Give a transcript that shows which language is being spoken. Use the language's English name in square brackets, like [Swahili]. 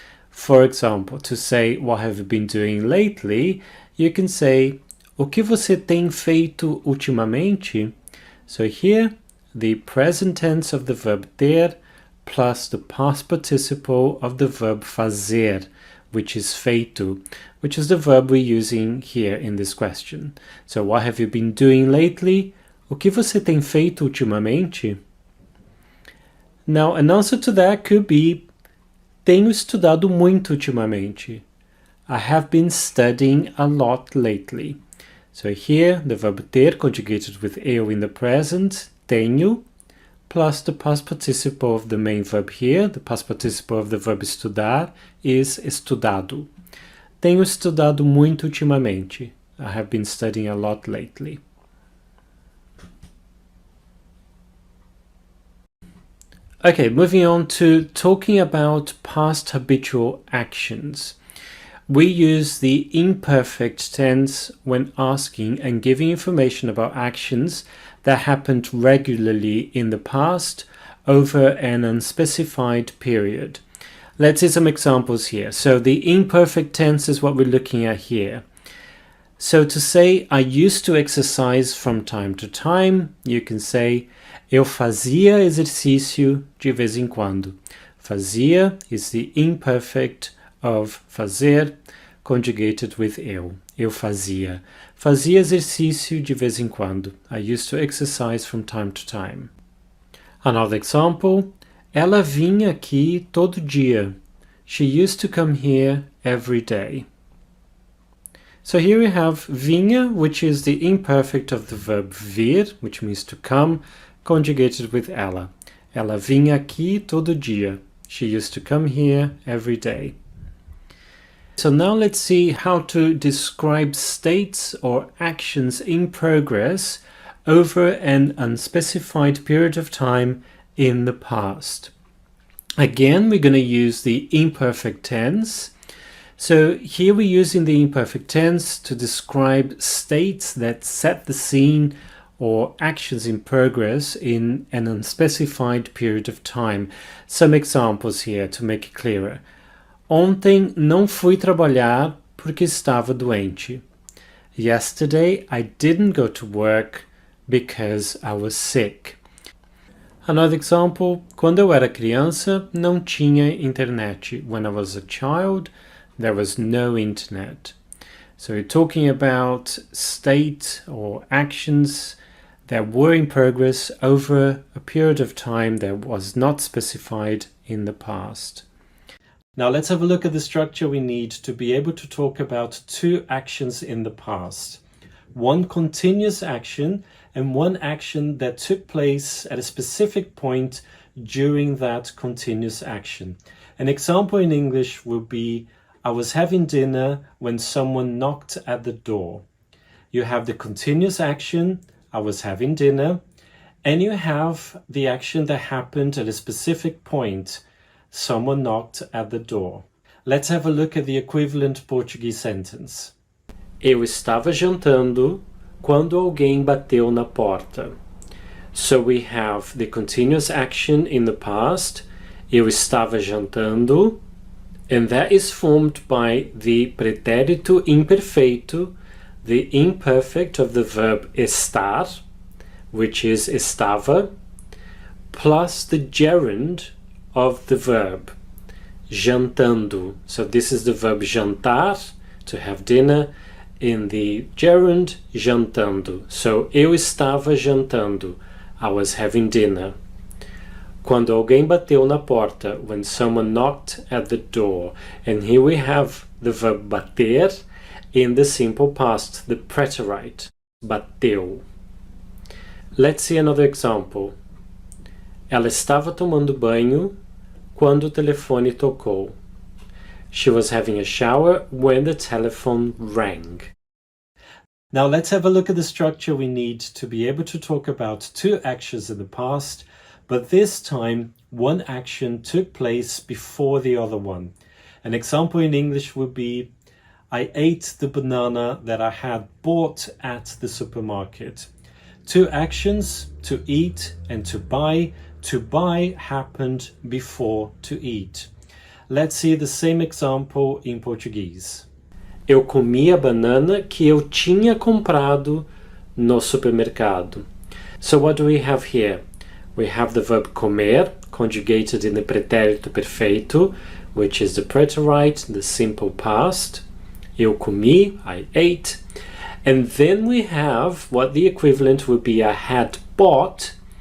[English] For example, to say what have you been doing lately, you can say [Portuguese] o que você tem feito ultimamente? [English] So here, the present tense of the verb ter plus the past participle of the verb fazer, which is feito, which is the verb we're using here in this question. So what have you been doing lately? [Portuguese] O que você tem feito ultimamente? [English] Now, an answer to that could be [Portuguese] tenho estudado muito ultimamente. [English] I have been studying a lot lately. So here, the verb ter conjugated with eu in the present, tenho, plus the past participle of the main verb here, the past participle of the verb estudar, is estudado. [Portuguese] Tenho estudado muito ultimamente. [English] I have been studying a lot lately. Okay, moving on to talking about past habitual actions. We use the imperfect tense when asking and giving information about actions that happened regularly in the past over an unspecified period. Let's see some examples here. So the imperfect tense is what we're looking at here. So to say I used to exercise from time to time, you can say [Portuguese] eu fazia exercício de vez em quando. [English] Fazia is the imperfect of fazer conjugated with eu. [Portuguese] Eu fazia. Fazia exercício de vez em quando. [English] I used to exercise from time to time. Another example. [Portuguese] Ela vinha aqui todo dia. [English] She used to come here every day. So here we have vinha, which is the imperfect of the verb vir, which means to come, conjugated with ela. [Portuguese] Ela vinha aqui todo dia. [English] She used to come here every day. So now let's see how to describe states or actions in progress over an unspecified period of time in the past. Again, we're going to use the imperfect tense. So here we're using the imperfect tense to describe states that set the scene or actions in progress in an unspecified period of time. Some examples here to make it clearer. [Portuguese] Ontem não fui trabalhar porque estava doente. [English] Yesterday I didn't go to work because I was sick. Another example, [Portuguese] quando eu era criança não tinha internet. [English] When I was a child, there was no internet. So we're talking about state or actions that were in progress over a period of time that was not specified in the past. Now let's have a look at the structure we need to be able to talk about two actions in the past. One continuous action and one action that took place at a specific point during that continuous action. An example in English would be, I was having dinner when someone knocked at the door. You have the continuous action, I was having dinner, and you have the action that happened at a specific point. Someone knocked at the door. Let's have a look at the equivalent Portuguese sentence. [Portuguese] Eu estava jantando quando alguém bateu na porta. [English] So we have the continuous action in the past, [Portuguese] eu estava jantando, [English] and that is formed by the pretérito imperfeito, the imperfect of the verb estar, which is estava, plus the gerund of the verb, jantando. So this is the verb jantar, to have dinner, in the gerund jantando. So [Portuguese] eu estava jantando, [English] I was having dinner. [Portuguese] Quando alguém bateu na porta, [English] when someone knocked at the door. And here we have the verb bater in the simple past, the preterite, bateu. Let's see another example. [Portuguese] Ela estava tomando banho quando o telefone tocou. [English] She was having a shower when the telephone rang. Now let's have a look at the structure we need to be able to talk about two actions in the past, but this time one action took place before the other one. An example in English would be, I ate the banana that I had bought at the supermarket. Two actions, to eat and to buy. To buy happened before to eat. Let's see the same example in Portuguese. [Portuguese] Eu comi a banana que eu tinha comprado no supermercado. [English] So what do we have here? We have the verb comer, conjugated in the pretérito perfeito, which is the preterite, the simple past. [Portuguese] Eu comi, [English] I ate. And then we have what the equivalent would be, I had bought.